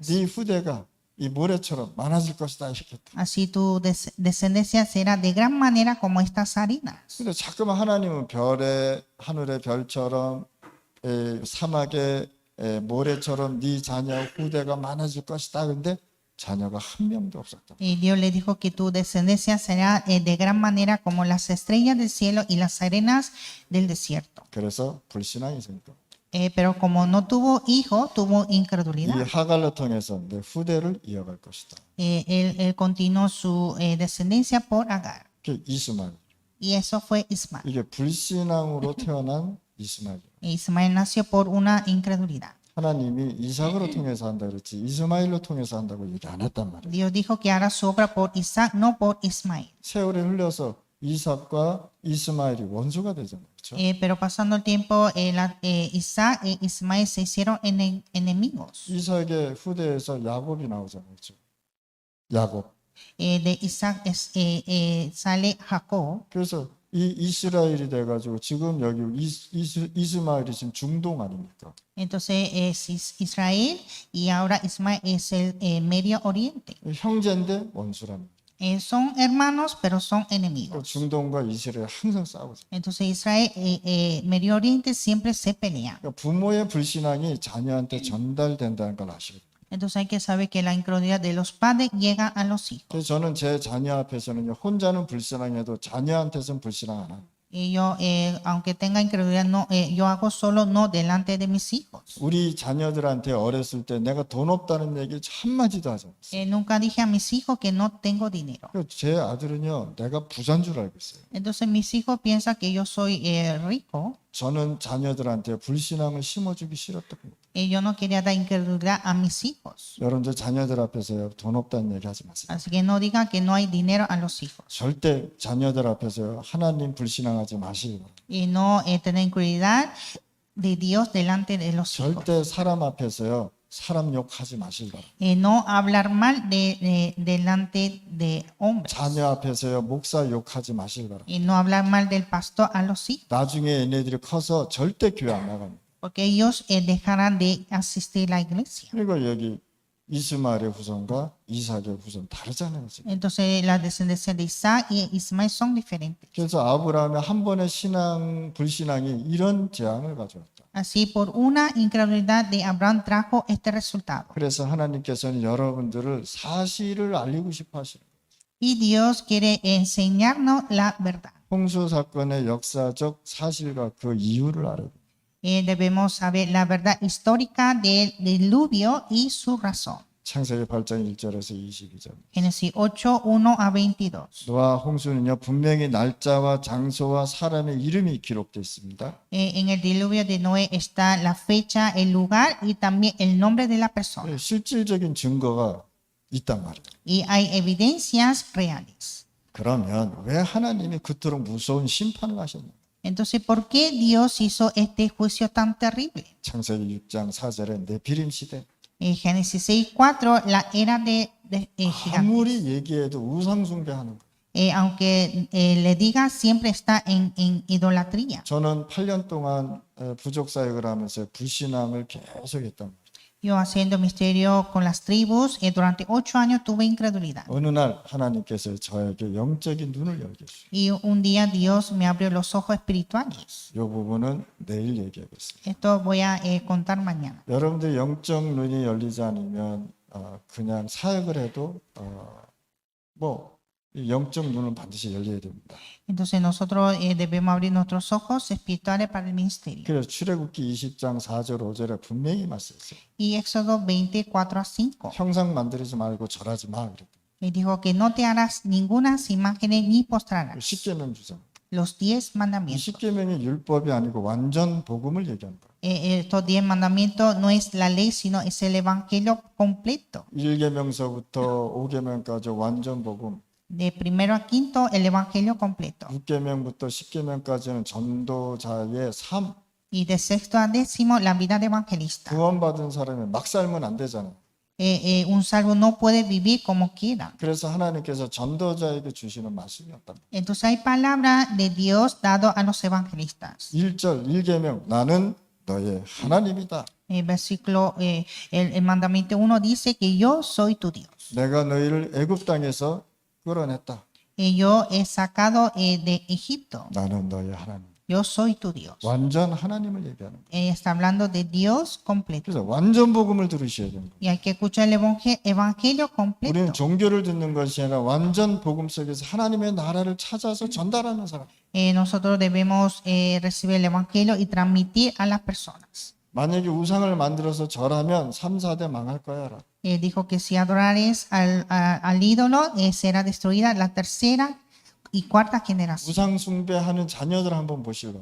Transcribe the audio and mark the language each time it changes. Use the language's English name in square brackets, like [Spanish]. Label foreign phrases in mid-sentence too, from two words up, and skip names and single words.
[Korean] 네 후대가 이 모래처럼 많아질 것이다 이렇게. [Spanish] Así tu descendencia será de gran manera como estas arenas. [Korean] 근데 자꾸만 하나님은 별의 하늘의 별처럼 사막의 모래처럼 네 자녀 후대가 많아질 것이다. 근데 자녀가 한 명도 없었다. [Spanish] Y Dios le dijo que tu descendencia será de gran manera como las estrellas del cielo y las arenas del desierto. [Korean] 그래서 불신앙이 생겨. [Spanish] Pero como no tuvo hijo, tuvo 이 incredulidad. [Korean] 하갈로 통해서 내 후대를 이어갈 것이다. [Spanish] Él continuó su descendencia por Agar. [Korean] 그게 이스마엘. [Spanish] Y eso fue Ismael. [Korean] 이게 불신앙으로 태어난 이스마엘. [Spanish] Ismael nació por una incredulidad. [Korean] 하나님이 이삭으로 통해서 한다 그랬지 이스마엘로 통해서 한다고 얘기 안 했단 말이에요. [Spanish] Dios dijo que hará su obra por Isaac, no por Ismael. [Korean] 세월이 흘려서 이삭과 이스마엘이 원수가 되잖아요. 그렇죠? [Spanish] Pero pasando el tiempo, Isaac y Ismael se hicieron enemigos. [Korean] 이삭의 후대에서 야곱이 나오잖아요. 그렇죠? 야곱. [Spanish] De Isaac sale Jacob. [Korean] 그래서 이 이스라엘이 돼가지고 지금 여기 이스마엘이 지금 중동 아닙니까? [Spanish] Entonces es Israel y ahora Ismael es el Medio Oriente. [Korean] 형제인데 원수랍니다. [Spanish] Son hermanos, pero son [Korean] 또 [Spanish] enemigos. [Korean] 중동과 이스라엘 항상 싸우죠. [Spanish] Entonces Israel y Medio Oriente siempre se pelean. [Korean] 그러니까 부모의 불신앙이 자녀한테 전달된다는 걸 아시고. [Spanish] Entonces hay que saber que la incredulidad de los padres llega a los hijos. [Korean] 그래서 저는 제 자녀 앞에서는 혼자는 불신앙해도 자녀한테서는 불신앙 안 해요. [Spanish] Y yo, aunque tenga incredulidad, no, yo hago solo no delante de mis hijos. [Korean] 우리 자녀들한테 어렸을 때 내가 돈 없다는 얘기 한마디도 하지 않았어요. [Spanish] Nunca dije a mis hijos que no tengo dinero. [Korean] 제 아들은요, 내가 부자인 줄 알고 있어요. [Spanish] Entonces mis hijos piensan que yo soy rico. [Korean] 저는 자녀들한테 불신앙을 심어주기 싫었던 겁니다. [Spanish] Yo no quería dar incredulidad a mis hijos. [Korean] 여러분들 자녀들 앞에서요, 돈 없다는 얘기 하지 마세요. [Spanish] Así que no digan que no hay dinero a los hijos. [Korean] 절대 자녀들 앞에서요, 하나님 불신앙하지 마시고. [Spanish] Y no tener incredulidad de Dios delante de los hijos. [Korean] 절대 사람 앞에서요, 사람 욕하지 마시기 바랍니다. [Spanish] No hablar mal delante de hombres. [Korean] 자녀 앞에서요, 목사 욕하지 마시기 바랍니다. [Spanish] Y no hablar mal del pastor a los hijos. [Korean] 나중에 얘네들이 커서 절대 교회 안 나갑니다. [Spanish] Porque ellos dejarán de asistir a la iglesia. [Korean] 그리고 여기 이스마엘의 후손과 이삭의 후손 다르잖아요. 지금. [Spanish] Entonces las descendencias de Isaac y Ismael son diferentes. [Korean] 그래서 아브라함의 한 번의 불신앙이 이런 재앙을 가져왔다. [Spanish] Así por una incredulidad de Abraham trajo este resultado. [Korean] 그래서 하나님께서는 여러분들을 사실을 알리고 싶어 하시는 거예요. [Spanish] Y Dios quiere enseñarnos la verdad. [Korean] 홍수 사건의 역사적 사실과 그 이유를 알아야 돼요. [Spanish] Debemos saber la verdad histórica del diluvio y su razón. [Korean] 창세기 8장 1절에서 22절. [Spanish] Génesis 8, 1 a 22. [Korean] 노아 홍수는요 분명히 날짜와 장소와 사람의 이름이 기록되어 있습니다. [Spanish] En el diluvio de Noé está la fecha, el lugar y también el nombre de la persona. [Korean] 실질적인 증거가 있단 말이에요. [Spanish] Y hay evidencias reales. [Korean] 그러면 왜 하나님이 그토록 무서운 심판을 하셨냐? [Spanish] Entonces, ¿por qué Dios hizo este juicio tan terrible? [Korean] 창세기 6장 4절에 네피림 시대. [Spanish] En Génesis 6, 4, la era de gigantes. [Korean] 아무리 얘기해도 우상 숭배하는 거. [Spanish] Aunque le diga, siempre está en idolatría. [Korean] 저는 8년 동안 부족 사역을 하면서 불신앙을 계속했단 말이에요. [Spanish] Yo haciendo misterio con las tribus, durante 8 años tuve incredulidad. [Korean] 어느 날 하나님께서 저에게 영적인 눈을 열게 주셨어요. [Spanish] Y un día Dios me abrió los ojos espirituales. [Korean] 이 부분은 내일 얘기하겠습니다. [Spanish] Esto voy a contar mañana. [Korean] 여러분들 영적 눈이 열리지 않으면 그냥 사역을 해도 이 영적 눈은 반드시 열려야 됩니다. [Spanish] Entonces nosotros debemos abrir nuestros ojos espirituales para el ministerio. [Korean] 그래서 출애굽기 20장 4절 5절에 분명히 말씀했어요. [Spanish] Y Éxodo 20, 4 a 5. [Korean] 형상 만들지 말고 절하지 마. 그랬더니 [Spanish] Y dijo que no te harás ninguna imágenes ni postrarás. [Korean] 십계명 주장. [Spanish] Los 10 이 mandamientos. [Korean] 십계명이 율법이 아니고 완전 복음을 얘기하는 거예요. [Spanish] Estos 10 mandamientos no es la ley, sino es el evangelio completo. [Korean] 1계명서부터 5계명까지 완전 복음. [Spanish] De primero a quinto, el evangelio completo. [Korean] 6계명부터 10계명까지는 전도자의 삶. [Spanish] Y de sexto a décimo, la vida de evangelista. [Korean] 구원받은 사람이 막 살면 안 되잖아요. [Spanish] Un salvo no puede vivir como quiera. [Korean] 그래서 하나님께서 전도자에게 주시는 말씀이었다. [Spanish] Entonces hay palabra de Dios dado a los evangelistas. [Korean] 1절 1계명 나는 너의 하나님이다. [Spanish] El versículo, el mandamiento 1 dice que yo soy tu Dios. [Korean] 내가 너희를 애굽 땅에서 끌어냈다. [Spanish] Yo he sacado de Egipto. [Korean] 나는 너의 하나님. [Spanish] Yo soy tu Dios. [Korean] 완전 하나님을 얘기하는 거예요. [Spanish] Está hablando de Dios completo. [Korean] 그래서 완전 복음을 들으셔야 되는 거예요. [Spanish] Y hay que escuchar el evangelio [Korean] 우리는 [Spanish] completo. [Korean] 종교를 듣는 것이 아니라 완전 복음 속에서 하나님의 나라를 찾아서 전달하는 사람. [Spanish] Nosotros debemos recibir el evangelio y transmitir a las personas. [Korean] 만약에 우상을 만들어서 절하면 3, 4대 망할 거야. [Spanish] Dijo que si adorares al ídolo, será destruida la tercera y cuarta generación. [Korean] 우상 숭배하는 자녀들 한번 보시고